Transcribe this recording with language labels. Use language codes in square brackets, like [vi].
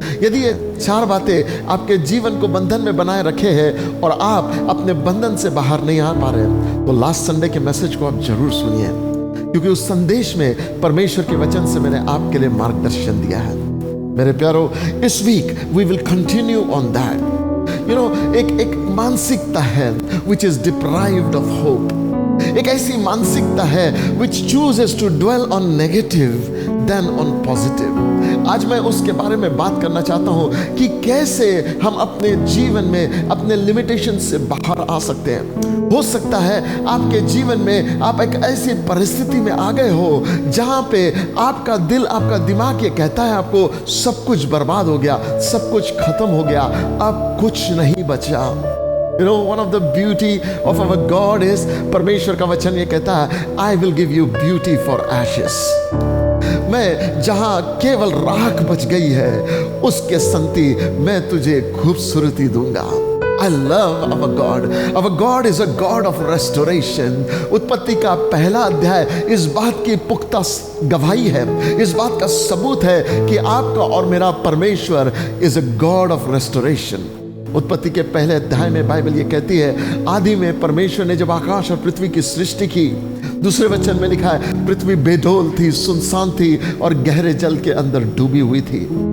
[hi] यदि ये चार बातें आपके जीवन को बंधन में बनाए रखे हैं और आप अपने बंधन से बाहर नहीं आ पा रहे, तो लास्ट संडे के मैसेज को आप जरूर सुनिए, क्योंकि उस संदेश में परमेश्वर के वचन से मैंने आपके लिए मार्गदर्शन दिया है। मेरे प्यारो, इस [en] Week we will continue on that. [hi] एक मानसिकता है [en] which is deprived of hope. [hi] एक ऐसी मानसिकता है [en] which chooses to dwell on negative than on positive। [hi] आज मैं उसके बारे में बात करना चाहता हूं कि कैसे हम अपने जीवन में अपने लिमिटेशन से बाहर आ सकते हैं। हो सकता है आपके जीवन में आप एक ऐसी परिस्थिति में आ गए हो जहां पे आपका दिल, आपका दिमाग ये कहता है आपको सब कुछ बर्बाद हो गया, सब कुछ खत्म हो गया, अब कुछ नहीं बचा। [en] You know, one of the beauty of our God is, [hi] परमेश्वर का वचन ये कहता है, [en] I will give you beauty for ashes। [hi] मैं जहां केवल राख बच गई है उसके संति मैं तुझे खूबसूरती दूंगा। [en] I love our God. Our God is a God of restoration। [hi] उत्पत्ति का पहला अध्याय इस बात की पुख्ता गवाही है, इस बात का सबूत है कि आपका और मेरा परमेश्वर [en] is a God of restoration। [hi] उत्पत्ति के पहले अध्याय में बाइबल ये कहती है, आदि में परमेश्वर ने जब आकाश और पृथ्वी की सृष्टि की, दूसरे वचन में लिखा है पृथ्वी बेडौल थी, सुनसान थी और गहरे जल के अंदर डूबी हुई थी।